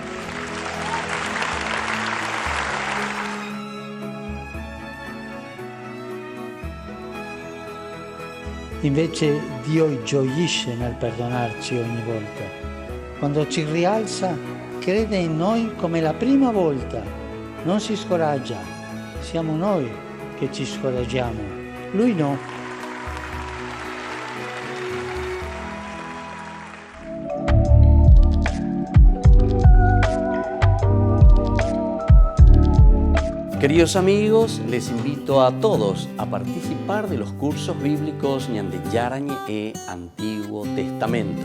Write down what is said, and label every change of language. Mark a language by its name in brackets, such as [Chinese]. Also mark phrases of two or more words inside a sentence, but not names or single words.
[Italian] Invece Dio gioisce nel perdonarci ogni volta. Quando ci rialza, crede in noi come la prima volta. Non si scoraggia. Siamo noi che ci scoraggiamo. Lui no. [Spanish] Queridos amigos, les invito a todos a participar de los cursos bíblicos Ñande Yarañe e Antiguo Testamento.